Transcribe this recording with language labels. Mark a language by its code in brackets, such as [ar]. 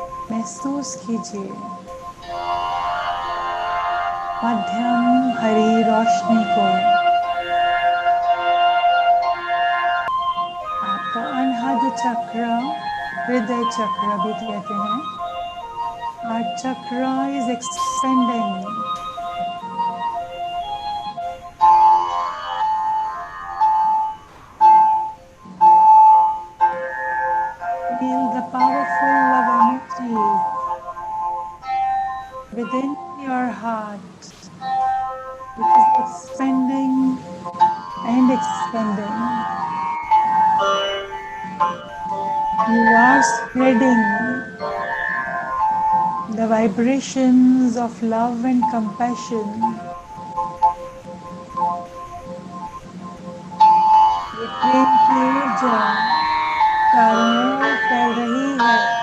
[hi] महसूस कीजिए मध्यम हरी रोशनी को। आपका अनहद चक्र, हृदय चक्र भी कहते हैं। [en] Heart chakra is expanding. Feel the powerful love energy within your heart, which is expanding and expanding. You are spreading the vibrations of love and compassion. [hi] ये प्रेम की ऊर्जा चारों ओर फैल रही है।